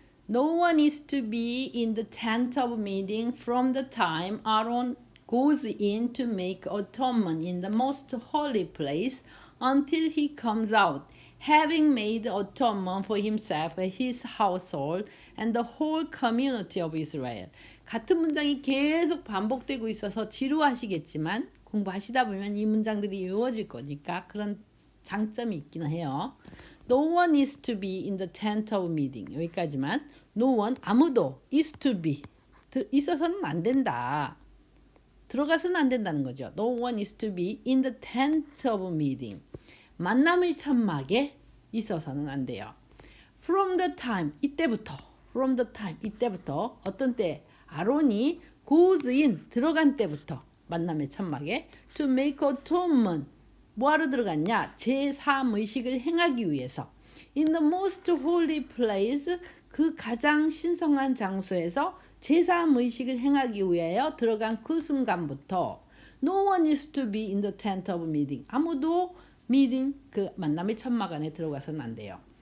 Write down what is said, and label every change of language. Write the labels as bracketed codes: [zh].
[en] No one is to be in the tent of meeting from the time Aaron goes in to make atonement in the most holy place until he comes out, having made atonement for himself, his household, and the whole community of Israel. [ko] 같은 문장이 계속 반복되고 있어서 지루하시겠지만 공부하시다 보면 이 문장들이 이어질 거니까 그런 장점이 있기는 해요. [en] No one is to be in the tent of meeting. [ko] 여기까지만. [en] No one, [ko] 아무도 [en] is to be. [ko] 있어서는 안 된다. 들어가서는 안 된다는 거죠. [en] No one is to be in the tent of meeting. [ko] 만남의 천막에 있어서는 안 돼요. [en] From the time, [ko] 이때부터. [en] From the time, 이때부터. [ko] 어떤 때? 아론이 [en] goes in, [ko] 들어간 때부터. 만남의 천막에. [en] To make atonement. [ko] 뭐하러 들어갔냐? 제3의식을 행하기 위해서. [en] In the most holy place, [ko] 그 가장 신성한 장소에서 제3의식을 행하기 위하여 들어간 그 순간부터 [en] No one is to be in the tent of meeting. [ko] 아무도 [en] meeting, [ko] 그 만남의 천막 안에 들어가서는 안 돼요.